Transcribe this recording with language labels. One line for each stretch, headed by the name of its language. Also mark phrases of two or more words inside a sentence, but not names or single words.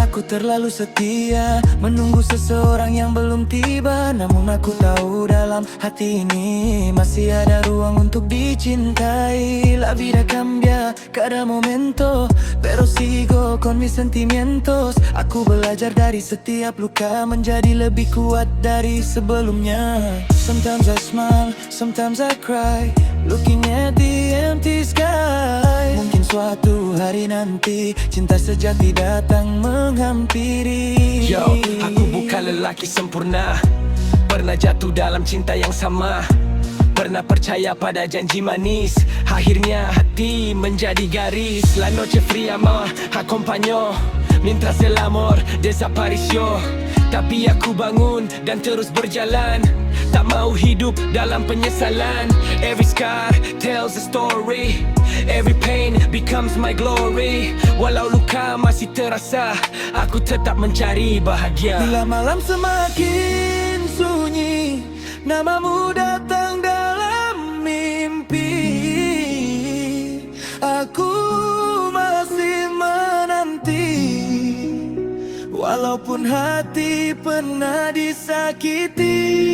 Indonesian: terlalu setia, menunggu seseorang yang belum tiba. Namun aku tahu dalam hati ini masih ada ruang untuk dicintai.
Spanish: La vida cambia cada momento, pero sigo con mis sentimientos.
Indonesian: Aku belajar dari setiap luka menjadi lebih kuat dari sebelumnya.
English: Sometimes I smile, sometimes I cry, looking at the empty sky.
Indonesian: Mungkin suatu hari nanti cinta sejati datang menghampiri. Yo, aku bukan lelaki sempurna, pernah jatuh dalam cinta yang sama, pernah percaya pada janji manis, akhirnya hati menjadi garis.
Spanish: La noche fría me acompañó mientras el amor desapareció.
Indonesian: Tapi aku bangun dan terus berjalan, tak mau hidup dalam penyesalan.
English: Every scar tells a story, every pain becomes my glory.
Indonesian: Walau luka masih terasa, aku tetap mencari bahagia. Bila malam semakin sunyi, namamu datang dalam mimpi. Aku masih menanti, walaupun hati pernah disakiti.